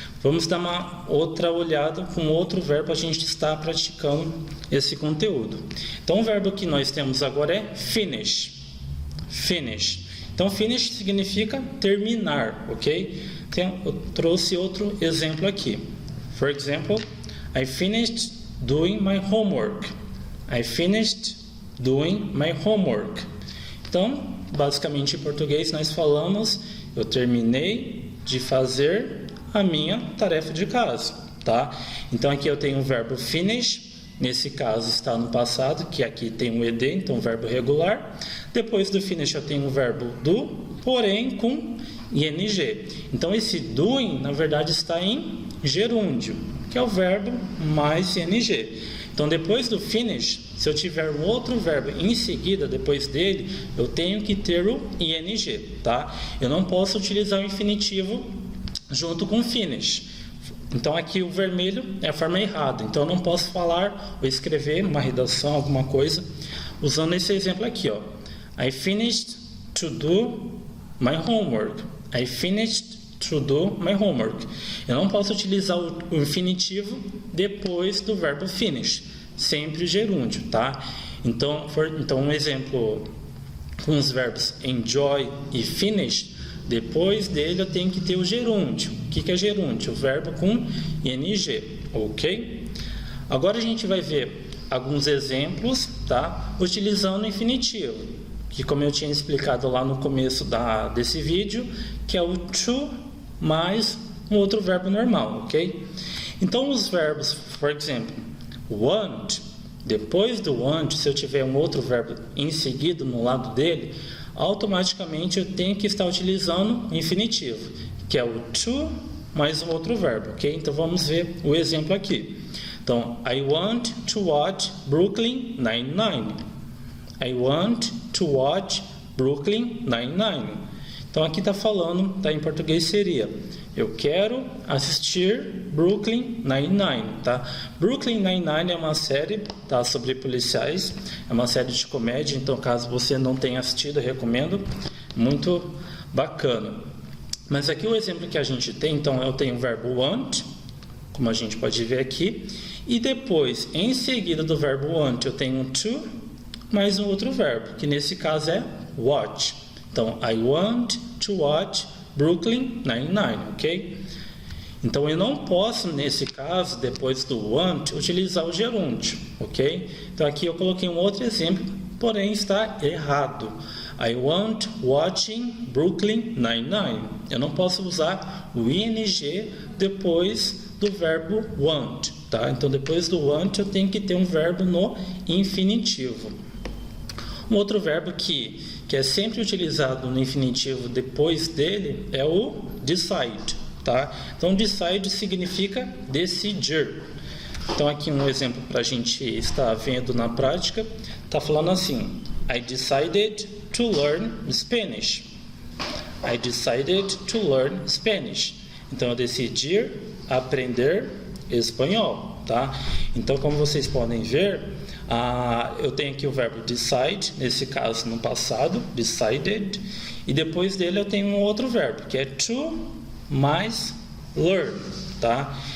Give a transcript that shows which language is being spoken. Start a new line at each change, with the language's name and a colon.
Portuguese: Vamos dar uma outra olhada com outro verbo, a gente está praticando esse conteúdo. Então o verbo que nós temos agora é finish. Finish. Então finish significa terminar, ok? Então, eu trouxe outro exemplo aqui.
English: For example, I finished doing my homework. I finished doing my homework.
Portuguese: Então, basicamente em português nós falamos: eu terminei de fazer a minha tarefa de casa, tá? Então aqui eu tenho o verbo finish, nesse caso está no passado, que aqui tem o ed, então verbo regular. Depois do finish eu tenho o verbo do, porém com ing. Então esse doing na verdade está em gerúndio, que é o verbo mais ing. Então depois do finish, se eu tiver um outro verbo em seguida depois dele, eu tenho que ter o ing, tá? Eu não posso utilizar o infinitivo junto com finish. Então aqui o vermelho é a forma errada. Então eu não posso falar ou escrever uma redação, alguma coisa, usando esse exemplo aqui, ó.
English: I finished to do my homework. I finished to do my homework.
Portuguese: Eu não posso utilizar o infinitivo depois do verbo finish, sempre gerúndio, tá? Então um exemplo com os verbos enjoy e finish. Depois dele eu tenho que ter o gerúndio. O que é gerúndio? O verbo com ing, ok? Agora a gente vai ver alguns exemplos, tá? Utilizando o infinitivo. que como eu tinha explicado lá no começo desse vídeo, que é o to mais um outro verbo normal, ok? Então os verbos, por exemplo, want, depois do want, se eu tiver um outro verbo em seguida no lado dele, automaticamente eu tenho que estar utilizando o infinitivo, que é o to mais um outro verbo, ok? Então vamos ver o exemplo aqui. Então,
English: I want to watch Brooklyn Nine-Nine. I want to watch Brooklyn Nine-Nine.
Portuguese: Então aqui está falando, tá, em português seria: eu quero assistir Brooklyn Nine-Nine, tá? Brooklyn Nine-Nine é uma série, tá, sobre policiais, é uma série de comédia, então caso você não tenha assistido, eu recomendo, muito bacana. Mas aqui o exemplo que a gente tem, então eu tenho o verbo want, como a gente pode ver aqui, e depois, em seguida do verbo want, eu tenho um to, mais um outro verbo, que nesse caso é watch. Então,
English: I want to watch Brooklyn Nine-Nine, ok?
Portuguese: Então, eu não posso, nesse caso, depois do want, utilizar o gerúndio, ok? Então, aqui eu coloquei um outro exemplo, porém está errado.
English: I want watching Brooklyn Nine-Nine.
Portuguese: Eu não posso usar o ing depois do verbo want, tá? Então, depois do want, eu tenho que ter um verbo no infinitivo. Um outro verbo que é sempre utilizado no infinitivo depois dele é o decide, tá? Então, decide significa decidir. Então, aqui um exemplo para a gente estar vendo na prática, está falando assim:
English: I decided to learn Spanish. I decided to learn Spanish.
Portuguese: Então, eu decidi aprender espanhol, tá? Então, como vocês podem ver, eu tenho aqui o verbo decide, nesse caso no passado, decided, e depois dele eu tenho um outro verbo, que é to mais learn, tá?